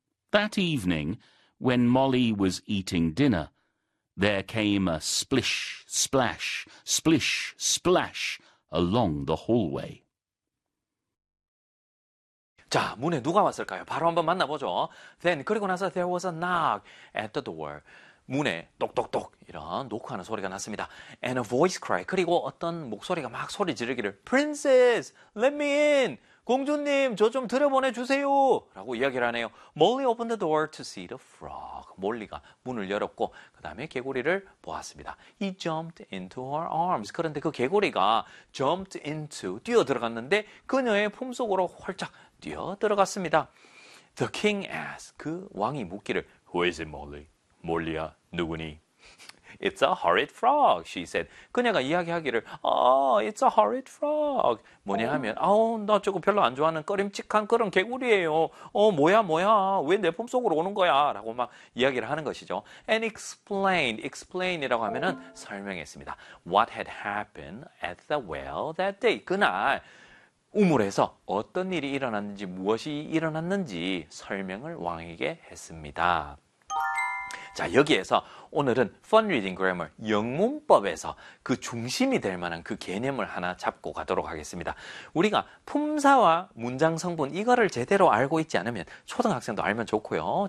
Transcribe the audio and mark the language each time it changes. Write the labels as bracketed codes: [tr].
[en] That evening, when Molly was eating dinner, there came a splish, splash, splish, splash along the hallway. [ko] 자, 문에 누가 왔을까요? 바로 한번 만나보죠. [en] Then, [ko] 그리고 나서 [en] there was a knock at the door. [ko] 문에 똑똑똑 이런 노크하는 소리가 났습니다. [en] And a voice cry. [ko] 그리고 어떤 목소리가 막 소리 지르기를 [en] Princess, let me in! [ko] 공주님, 저 좀 들여보내주세요! 라고 이야기를 하네요. [en] Molly opened the door to see the frog. [ko] 몰리가 문을 열었고, 그 다음에 개구리를 보았습니다. [en] He jumped into her arms. [ko] 그런데 그 개구리가 [en] jumped into, [ko] 뛰어들어갔는데 그녀의 품속으로 활짝 뛰어들어갔습니다. [en] The king asked, [ko] 그 왕이 묻기를 [en] Who is it, Molly? [ko] 몰리야, 누구니? [en] It's a horrid frog, she said. [ko] 그녀가 이야기하기를, [en] Oh, it's a horrid frog. [ko] 뭐냐 하면, 아우, 나 저거 별로 안 좋아하는 꺼림칙한 그런 개구리예요. 어, 뭐야, 뭐야, 왜 내 품속으로 오는 거야? 라고 막 이야기를 하는 것이죠. [en] And explained, [ko] explain이라고 하면은 설명했습니다. [en] What had happened at the well that day, [ko] 그날. 우물에서 어떤 일이 일어났는지, 무엇이 일어났는지 설명을 왕에게 했습니다. 자, 여기에서 오늘은 Fun Reading Grammar, 영문법에서 그 중심이 될 만한 그 개념을 하나 잡고 가도록 하겠습니다. 우리가 품사와 문장 성분, 이거를 제대로 알고 있지 않으면 초등학생도 알면 좋고요.